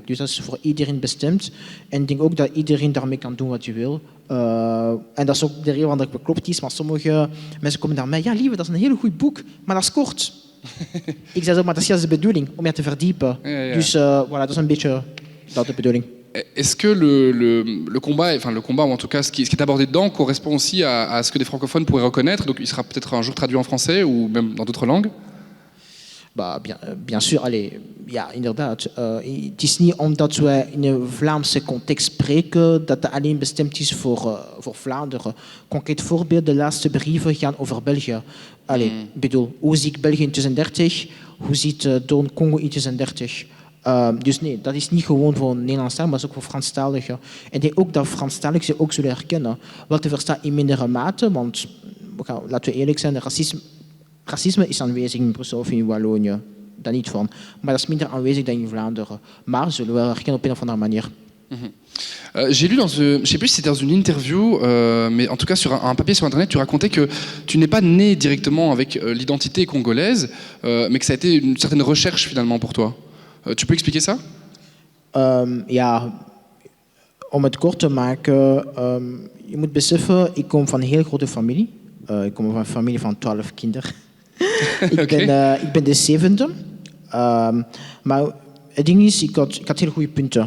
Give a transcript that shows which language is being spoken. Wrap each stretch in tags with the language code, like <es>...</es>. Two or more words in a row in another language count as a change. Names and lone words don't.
<nl>Dus dat is voor iedereen bestemd. En ik denk ook dat iedereen daarmee kan doen wat je wil. En dat is ook de reden waarom dat beklopt is. Maar sommige mensen komen naar mij, ja lieve, dat is een heel goed boek, maar dat is kort. Ik zei zo, maar dat is juist de bedoeling, om je te verdiepen. Ja. Dus voilà, dat is een beetje dat de bedoeling.</nl> <fr>Est-ce que le combat, ou en tout cas ce qui est abordé dedans, correspond aussi à ce que des francophones pourraient reconnaître? Donc il sera peut-être un jour traduit en français ou même dans d'autres langues? Bien sûr,</fr> <nl>ja, inderdaad. Het is niet omdat wij in een Vlaamse context spreken dat het alleen bestemd is voor Vlaanderen. Concreet voorbeeld, de laatste brieven gaan over België. Bedoel, hoe ziet België in 2030? Hoe ziet Don Congo in 2030? Dus nee, dat is niet gewoon voor Nederlandstaligen, maar dat is ook voor Franstaligen. En ik denk ook dat Franstaligen ze ook zullen herkennen. Wel te verstaan in mindere mate, want laten we eerlijk zijn, racisme is aanwezig in Brussel of in Wallonië. Daar niet van. Maar dat is minder aanwezig dan in Vlaanderen. Maar zullen we wel herkennen op een of andere manier.</nl> <fr>J'ai lu je ne sais plus si c'était dans une interview, mais en tout cas sur un papier sur Internet, tu racontais que tu n'es pas né directement avec l'identité congolaise, mais que ça a été une certaine recherche finalement pour toi. Tu peux expliquer ça?</fr> <nl>Ja, om het kort te maken, je moet beseffen, ik kom van een heel grote familie. Ik kom van een familie van 12 kinderen. Ik ben de zevende. Maar het ding is, ik had heel goede punten.</nl>